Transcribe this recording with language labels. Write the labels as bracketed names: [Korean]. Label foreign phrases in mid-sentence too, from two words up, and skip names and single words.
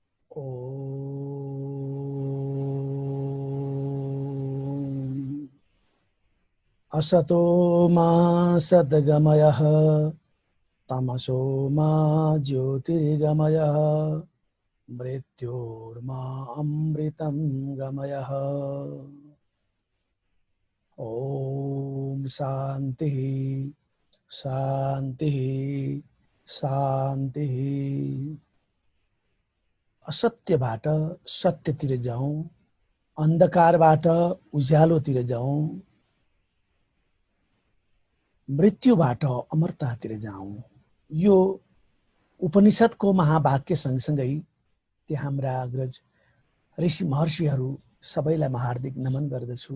[Sanskrit] ॐ असतो मा सद्गमयः तमसो मा ज्योतिर्गमयः मृत्योर्मा अमृतं गमयः। ॐ शान्तिः शान्तिः शान्तिः। [Nepali] असत्यबाट सत्यतिर जाउँ, अन्धकारबाट उज्यालोतिर जाउँ, मृत्युबाट अमरतातिर जाउँ। यो उपनिषदको महावाक्य सँगसँगै त्यहाँ हाम्रा अग्रज ऋषि महर्षिहरू सबैलाई म हार्दिक नमन गर्दछु।